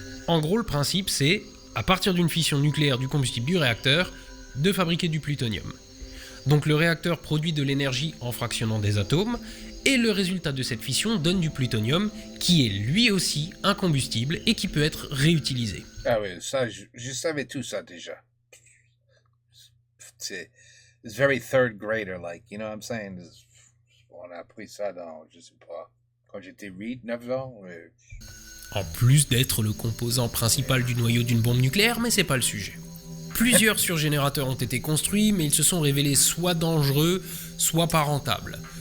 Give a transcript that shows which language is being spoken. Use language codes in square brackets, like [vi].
[fr] En gros, le principe c'est, à partir d'une fission nucléaire du combustible du réacteur, de fabriquer du plutonium. Donc le réacteur produit de l'énergie en fractionnant des atomes, et le résultat de cette fission donne du plutonium, qui est lui aussi un combustible et qui peut être réutilisé. Ah oui, ça, je savais tout ça déjà. [en] It's very third grader, like, you know what I'm saying? [fr] On a appris ça dans, je sais pas, quand j'étais 8, 9 ans. Ouais. En plus d'être le composant principal du noyau d'une bombe nucléaire, mais c'est pas le sujet. Plusieurs surgénérateurs ont été construits, mais ils se sont révélés soit dangereux, soit pas rentables.